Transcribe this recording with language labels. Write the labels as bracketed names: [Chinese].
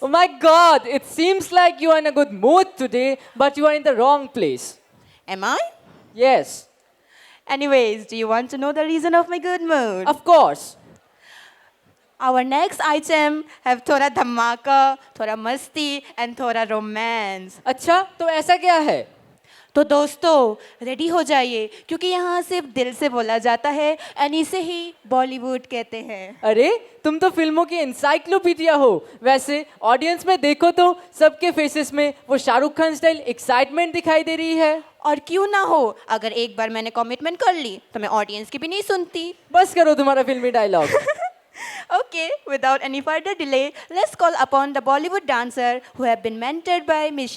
[English] Oh my God, it seems like you are in a good mood today, but you are in the wrong place. Am I? Yes, Anyways, do you want to know the reason of my good mood? of course. Our next item have [Hindi] थोड़ा धमाका, थोड़ा मस्ती [English] and [Hindi] थोड़ा [English] romance. [Hindi] अच्छा, तो ऐसा क्या है? तो दोस्तों रेडी हो जाइए क्योंकि यहाँ सिर्फ दिल से बोला जाता है और इसे ही बॉलीवुड कहते हैं. अरे तुम तो फिल्मों की इंसाइक्लोपीडिया हो. वैसे ऑडियंस में देखो तो सबके फेसेस में वो शाहरुख खान स्टाइल एक्साइटमेंट दिखाई दे रही है. और क्यों ना हो, अगर एक बार मैंने कमिटमेंट कर ली तो मैं ऑडियंस की भी नहीं सुनती. बस करो तुम्हारा फिल्मी dialogue. [English] Okay, without any further delay, let's call upon the Bollywood dancer who have been mentored by Ms.